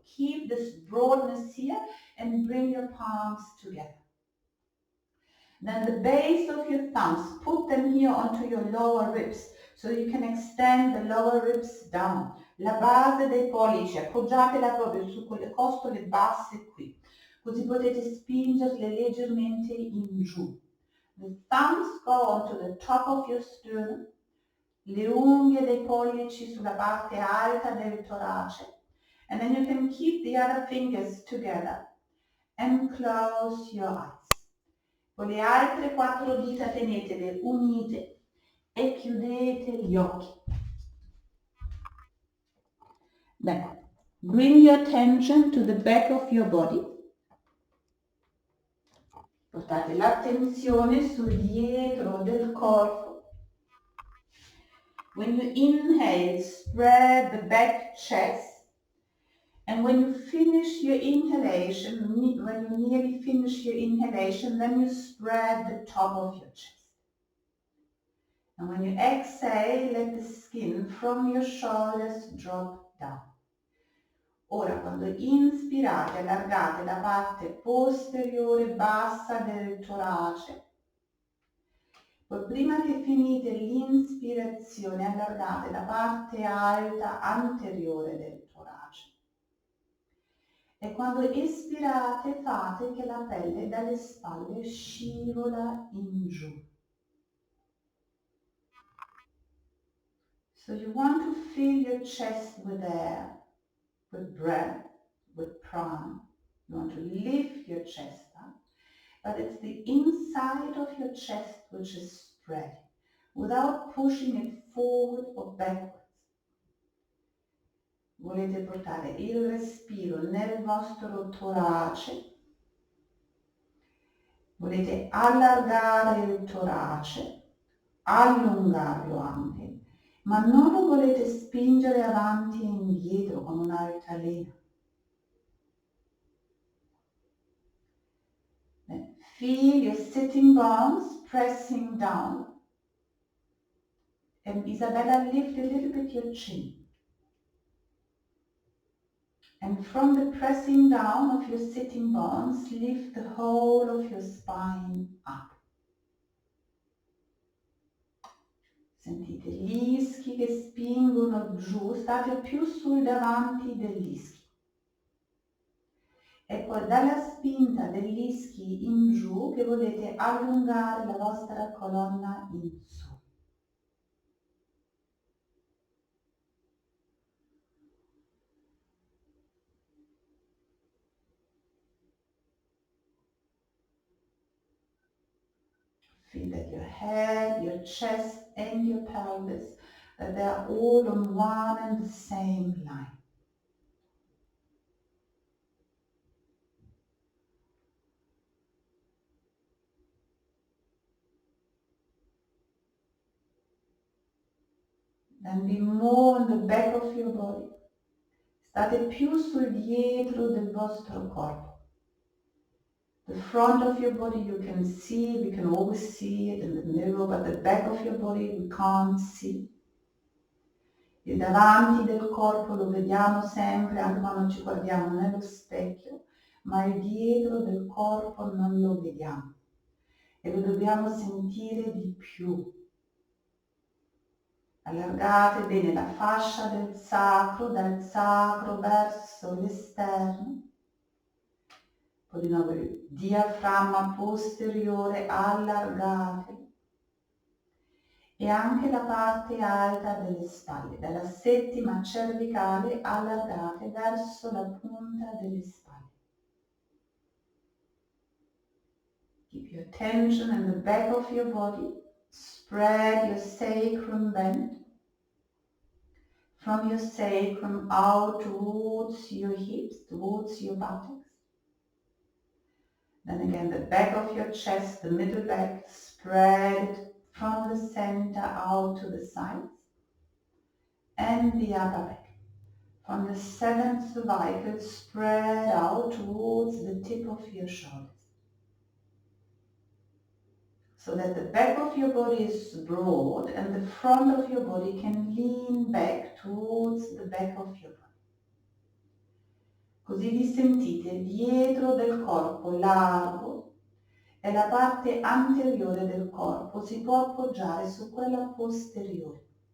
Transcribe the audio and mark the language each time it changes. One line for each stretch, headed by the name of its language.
English: Keep this broadness here and bring your palms together. Then the base of your thumbs, put them here onto your lower ribs so you can extend the lower ribs down.
Italian: La base dei pollici, appoggiatela proprio su quelle costole basse qui, così potete spingerle leggermente in giù.
English: The thumbs go onto the top of your sternum,
Italian: le unghie dei pollici sulla parte alta del torace,
English: and then you can keep the other fingers together and close your eyes.
Italian: Con le altre 4 dita tenetele unite e chiudete gli occhi.
English: Then, bring your attention to the back of your body.
Italian: Portate l'attenzione sul dietro del corpo.
English: When you inhale, spread the back chest. And when you finish your inhalation, when you nearly finish your inhalation, then you spread the top of your chest. And when you exhale, let the skin from your shoulders drop down.
Italian: Ora, quando inspirate, allargate la parte posteriore bassa del torace. Poi prima che finite l'inspirazione, allargate la parte alta anteriore del torace. E quando espirate, fate che la pelle dalle spalle scivola in giù.
English: So you want to fill your chest with air, with breath, with prana. You want to lift your chest up, but it's the inside of your chest which is spreading, without pushing it forward or backwards.
Italian: Volete portare il respiro nel vostro torace, volete allargare il torace, allungarlo anche, ma non lo volete spingere avanti e indietro con un'altalena.
English: Feel your sitting bones pressing down. And Isabella, lift a little bit your chin. And from the pressing down of your sitting bones, lift the whole of your spine up.
Italian: Sentite gli ischi che spingono giù, state più sul davanti degli ischi. E poi dalla spinta degli ischi in giù che volete allungare la vostra colonna in su.
English: Feel that your head, your chest and your pelvis, that they are all on one and the same line. Then be more on the back of your body.
Italian: State più sul dietro del vostro corpo.
English: The front of your body you can see, we can always see it in the mirror, but the back of your body we can't see.
Italian: Il davanti del corpo lo vediamo sempre, anche quando ci guardiamo nello specchio, ma il dietro del corpo non lo vediamo e lo dobbiamo sentire di più. Allargate bene la fascia del sacro, dal sacro verso l'esterno. Poi di nuovo il diaframma posteriore, allargate. E anche la parte alta delle spalle, dalla settima cervicale allargate verso la punta delle spalle.
English: Keep your attention in the back of your body. Spread your sacrum bend. From your sacrum out towards your hips, towards your buttocks. Then again, the back of your chest, the middle back, spread from the center out to the sides. And the upper back. From the seventh cervical, spread out towards the tip of your shoulders. so that the back of your body is broad and the front of your body can lean back towards the back of your body.
Italian: Così vi sentite dietro del corpo largo e la parte anteriore del corpo si può appoggiare su quella posteriore.